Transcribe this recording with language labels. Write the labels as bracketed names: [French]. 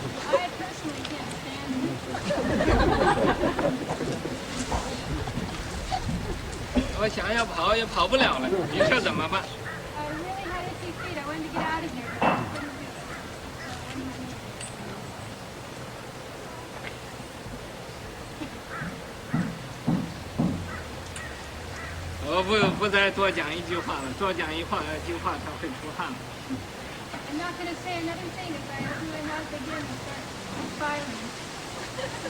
[English] I personally can't stand it. [Chinese] 我想要跑也跑不了了，你说怎么办？ [English] I really had itchy feet. I wanted to get out of here. But I couldn't do it. [Chinese] 我不再多讲一句话了，多讲一句话他会出汗了。 [English] I'm not going to say another thing if I open my mouth again and start firing.